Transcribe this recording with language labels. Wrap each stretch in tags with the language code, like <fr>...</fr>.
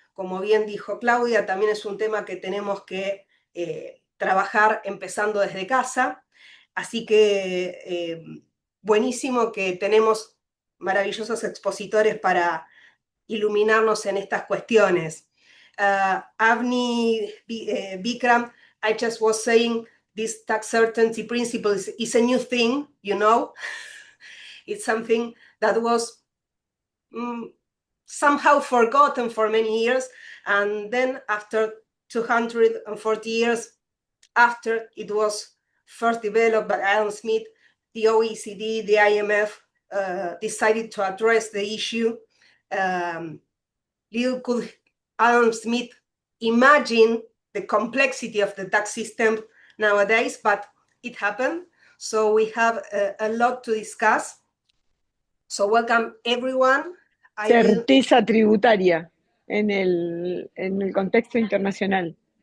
<es>Como bien dijo Claudia, también es un tema que tenemos que trabajar empezando desde casa. Así que buenísimo que tenemos maravillosos expositores para iluminarnos en estas cuestiones.</es> <en>Avni, Bikram, I just was saying this tax certainty principle is a new thing, you know. It's something that was somehow forgotten for many years. And then after 240 years after it was first developed by Adam Smith, the OECD, the IMF decided to address the issue. Little could Adam Smith imagine the complexity of the tax system nowadays, but it happened. So we have a lot to discuss. So welcome everyone.</en> <es>Certeza tributaria en el contexto internacional.</es>